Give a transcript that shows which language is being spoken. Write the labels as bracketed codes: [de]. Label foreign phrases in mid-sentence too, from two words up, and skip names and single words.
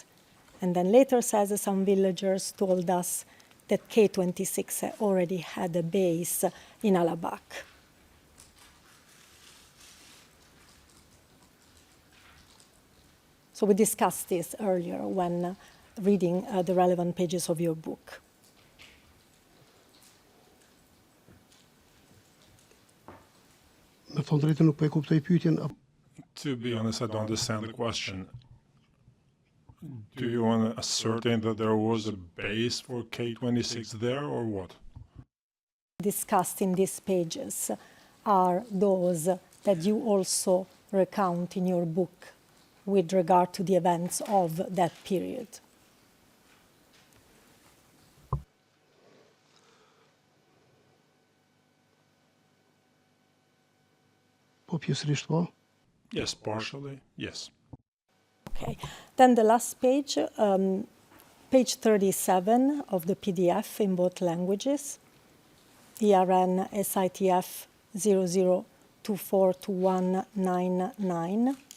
[en] And then later says some villagers told us that K26 already had a base in Halabak. So we discussed this earlier when reading the relevant pages of your book. [sq] Me thonë drejtën nuk po e kuptoj pyetjen. [en] To be honest, I don't understand the question. Do you want to ascertain that there was a base for K26 there, or what? Discussed in these pages are those that you also recount in your book with regard to the events of that period. [sq] Po pjesërisht po. [en] Yes, partially, yes. Okay. Then the last page, page 37 of the PDF in both languages, ERN SITF 00242199.